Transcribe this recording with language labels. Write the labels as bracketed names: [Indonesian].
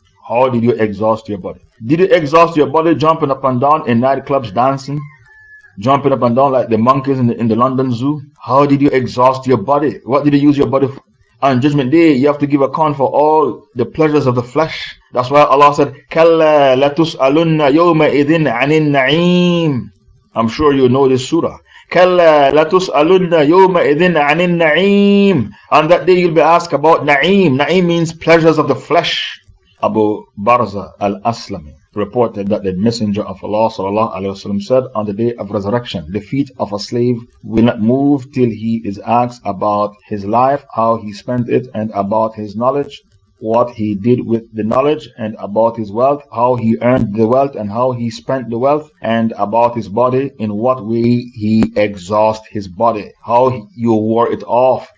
[English] How did you exhaust your body? Did you exhaust your body jumping up and down in nightclubs, dancing, jumping up and down like the monkeys in the London Zoo? How did you exhaust your body? What did you use your body for? On Judgment Day, you have to give account for all the pleasures of the flesh. That's why Allah said, [Arabic] كَلَّا لَتُسْأَلُنَّ يَوْمَئِذٍ عَنِ النَّعِيمِ. [English] I'm sure you know this surah. [Arabic] كَلَّا لَتُسْأَلُنَّ يَوْمَئِذٍ عَنِ النَّعِيمِ. [English] On that day you'll be asked about Na'im. Na'im means pleasures of the flesh. Abu Barza al-Aslami reported that the Messenger of Allah ﷺ said, on the day of resurrection, the feet of a slave will not move till he is asked about his life, how he spent it, and about his knowledge, what he did with the knowledge, and about his wealth, how he earned the wealth and how he spent the wealth, and about his body, in what way he exhausted his body, how you wore it off.